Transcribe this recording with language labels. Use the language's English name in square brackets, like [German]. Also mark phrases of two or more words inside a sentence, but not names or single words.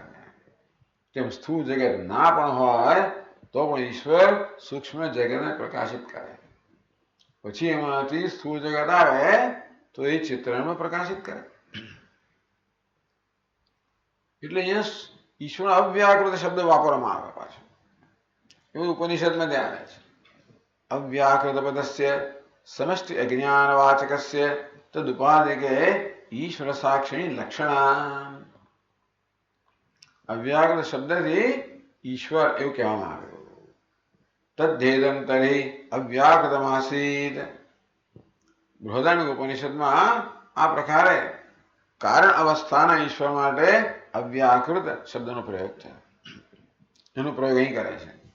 [Gujarati] તેમ સ્થૂળ જગત ના પણ હોય તો પણ ઈશ્વર સૂક્ષ્મ જગતને પ્રકાશિત કરે. પછી એમાંથી સ્થૂળ જગત આવે તો એ ચિત્રને પ્રકાશિત કરે. એટલે અહીંયા ઈશ્વર અવ્યાકૃત શબ્દ વાપરવામાં આવે પાછો. એવું ઉપનિષદમાં ધ્યાન આવે છે. [Sanskrit] अव्याकृतपदस्य समष्टि अज्ञानवाचकस्य तदुपाधिके ईश्वर साक्षिणी लक्षण। [Gujarati] અવ્યાકૃત શબ્દથી ઈશ્વર એવું કહેવામાં આવ્યું। [Sanskrit] तद्धेदं तर्हि अव्याकृतमासीत। [Gujarati] બૃહદારણ્યક ઉપનિષદમાં આ પ્રકારે કારણ અવસ્થાના ઈશ્વર માટે અવ્યાકૃત શબ્દનો પ્રયોગ થયો। એનો પ્રયોગ અહીં કરે છે।